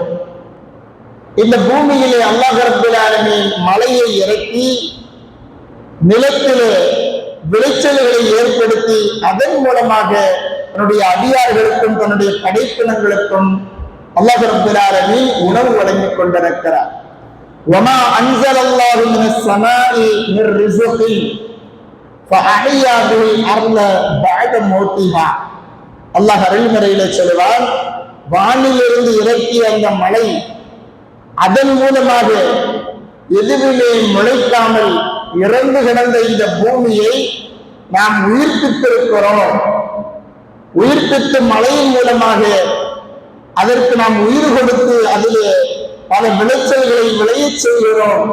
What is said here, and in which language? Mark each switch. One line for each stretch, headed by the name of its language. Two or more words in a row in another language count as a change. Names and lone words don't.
Tamil: இந்த பூமியிலே
Arabic: الله رب العالمين
Tamil: மழையை இறக்கி நிலத்திலே விளைச்சல்களை ஏற்படுத்தி அதன் மூலமாக தன்னுடைய அடியார்களுக்கும் தன்னுடைய படைப்பினங்களுக்கும்
Arabic: الله رب العالمين
Tamil: உணவு வழங்கிக் கொண்டிருக்கிறார்.
Arabic: وما انزل الله من السماء من رزق فاحيا به الارض بعد موتها.
Tamil: அல்லாஹ் அருள்மறையிலே சொல்வான், வானிலிருந்து இறக்கிய அந்த மழை அதன் மூலமாக எதுவுமே முளைக்காமல் இறந்து கிடந்த இந்த பூமியை நாம் உயிர்ப்பித்திருக்கிறோம். உயிர்ப்பித்து மழையின் மூலமாக அதற்கு நாம் உயிர் கொடுத்து அதிலே பல விளைச்சல்களை விளையச் செய்கிறோம்.